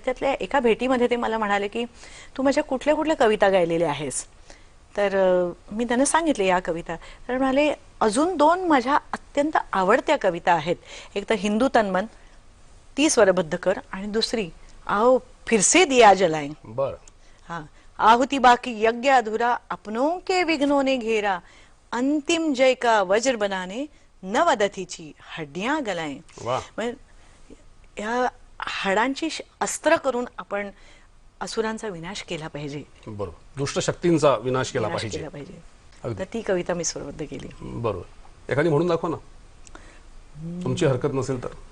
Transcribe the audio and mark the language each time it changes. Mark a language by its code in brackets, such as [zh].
[mr] त्यातल्या एका भेटीमध्ये ते मला म्हणाले की तू माझ्या कुठल्या कुठल्या कविता गायलेल्या आहेस. तर मी त्यांना सांगितले या कविता. तर म्हणाले अजून 2 माझ्या अत्यंत आवडत्या कविता आहेत. एक तर हिंदू तन्मन ती स्वरबद्ध कर, आणि दुसरी आओ फिर से दिया जलाएं. बर. [hi] हाँ, आहुति बाकी यज्ञ अधूरा, अपनों के विघ्नों ने घेरा, अंतिम जय का वज्र बनाने नवदथीची हड्डियां गलाएं. [mr] वा. या हाडांची अस्त्र करून आपण असुरांचा विनाश केला पाहिजे, बरोबर, दुष्ट शक्तींचा विनाश केला विनाश पाहिजे. केला पाहिजे. अगदी. तर ती कविता मी स्वरबद्ध केली. बरोबर. एखादी म्हणून दाखवा ना, तुमची हरकत नसेल तर.